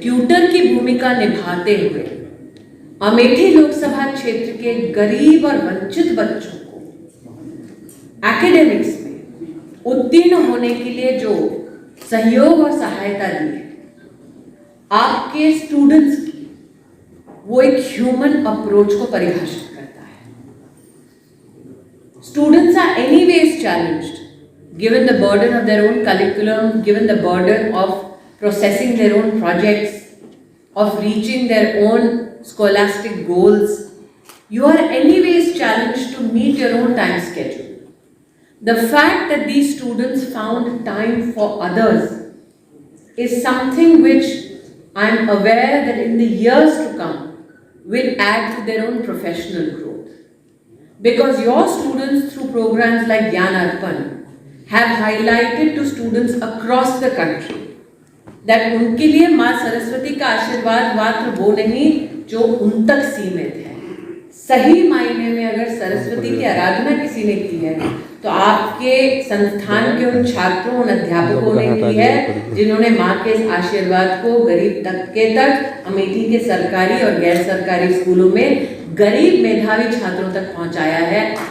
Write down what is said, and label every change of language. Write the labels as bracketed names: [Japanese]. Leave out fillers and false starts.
[Hindi] Tutor की भूमिका निभाते हुए अमेठी लोकसभा क्षेत्र के गरीब और वंचित बच्चों को एकेडमिक्स उत्तीर्ण होने के लिए जो सहयोग और सहायता दी है आपके स्टूडेंट्स की, वो एक ह्यूमन अप्रोच को परिभाषित करता है। [English] Students are anyways challenged given the burden of their own curriculum, given the burden of processing their own projects, of reaching their own scholastic goals. You are anyways challenged to meet your own time schedule. The fact that these students found time for others is something which I am aware that in the years to come will add to their own professional growth. Because your students through programs like Gyan Arpan have highlighted to students across the country that [Hindi] उनके लिए माँ सरस्वती का आशीर्वाद मात्र वो नहीं जो उन तक सीमित है, सही मायने में अगर सरस्वती की आराधना किसी ने की है तो आपके संस्थान के उन छात्रों, उन अध्यापकों ने की है जिन्होंने माँ के आशीर्वाद को गरीब तबके तक अमेठी के सरकारी और गैर सरकारी स्कूलों में गरीब मेधावी छात्रों तक पहुंचाया है।